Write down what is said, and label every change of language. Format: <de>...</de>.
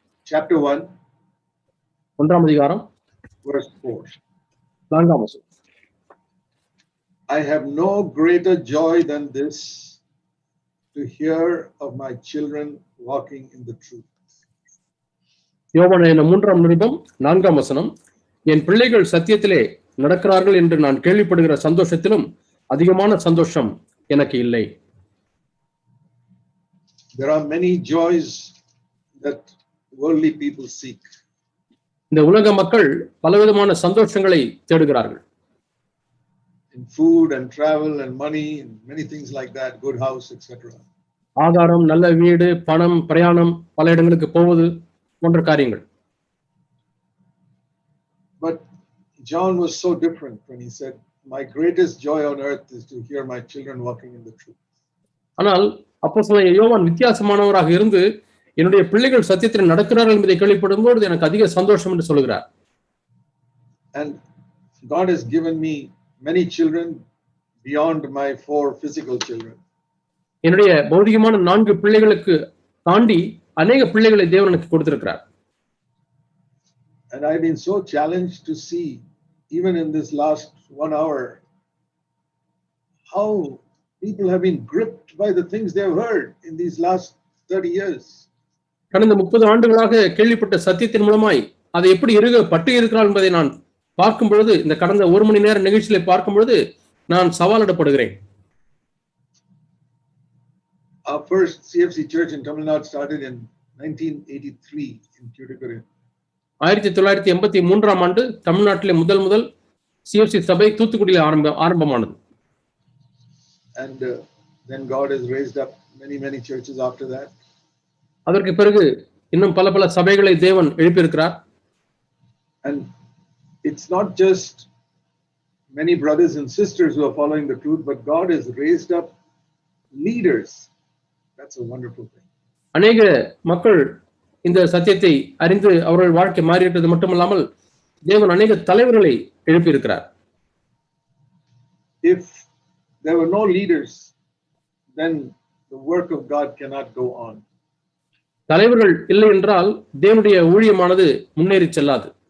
<en>Chapter 1,</en> <ta>ஒன்றாம் அதிகாரம்</ta> <en>verse 4.</en> <ta>நான்காம் வசனம்.</ta> <en>I have no greater joy than this, to hear of my children walking in the truth.</en> <ta>யோவான் 3:4 என் பிள்ளைகள் சத்தியத்திலே நடக்கிறார்கள் என்று நான் கேள்விப்படுகிற சந்தோஷத்திலும் அதிகமான சந்தோஷம் எனக்கு இல்லை.</ta> <en>There are many joys that worldly people seek.</en> <ta>இந்த உலக மக்கள் பலவிதமான சந்தோஷங்களை தேடுகிறார்கள்.</ta> <en>In food and travel and money and many things like that, good house, etc.</en> <ta>ஆகாரம், நல்ல வீடு, பணம், பிரயாணம், பல இடங்களுக்கு போவது போன்ற காரியங்கள்.</ta> <en>But John was so different when he said, my greatest joy on earth is to hear my children walking in the truth.</en> <ta>ஆனால் அப்போஸ்தலன் யோவான் வித்தியாசமானவராக இருந்து என்னுடைய பிள்ளைகள் சத்தியத்தில் நடக்கிறார்கள் என்பதை கேள்விப்படும்போது எனக்கு அதிக சந்தோஷம் என்று சொல்கிறார்.</ta> <en>And God has given me many children beyond my 4 physical children.</en> <ta>என்னுடைய பௌதிகமான 4 பிள்ளைகளுக்கு தாண்டி அநேக பிள்ளைகளை தேவன் எனக்கு கொடுத்திருக்கிறார்.</ta> <en>And I've been so challenged to see, even in this last 1 hour, how people have been gripped by the things they've heard in these last 30 years.</en> <ta>கடந்த 30 ஆண்டுகளாக கேள்விப்பட்ட சத்தியத்தின் மூலமாய் அதை எப்படி பட்டு இருக்கிறார் என்பதை நான் பார்க்கும் பொழுது, இந்த கடந்த 1 மணி நேர நிகழ்ச்சியை பார்க்கும் பொழுது நான் சவாலிடப்படுகிறேன்.</ta> <en>Our first CFC church in Tamil Nadu started in 1983 in Tuticorin.</en> <ta>1983 ஆண்டு தமிழ்நாட்டிலே முதல் சிஎஃப்சி சபை தூத்துக்குடியில் ஆரம்பமானது.</ta> <en>And then God has raised up many churches after that.</en> <ta>அதற்கு பிறகு இன்னும் பல சபைகளை தேவன் எழுப்பியிருக்கிறார்.</ta> <en>And it's not just many brothers and sisters who are following the truth, but God has raised up leaders. That's a wonderful thing.</en> <ta>அநேக மக்கள் இந்த சத்தியத்தை அறிந்து அவர்கள் வாழ்க்கை மாறிவிட்டது மட்டுமல்லாமல் தேவன் அநேக தலைவர்களை எழுப்பியிருக்கிறார்.</ta> <en>If there were no leaders, then the work of God cannot go on.</en> <ta>தலைவர்கள் இல்லை என்றால் தேவனுடைய ஊழியமானது முன்னேறி செல்லாது.</ta>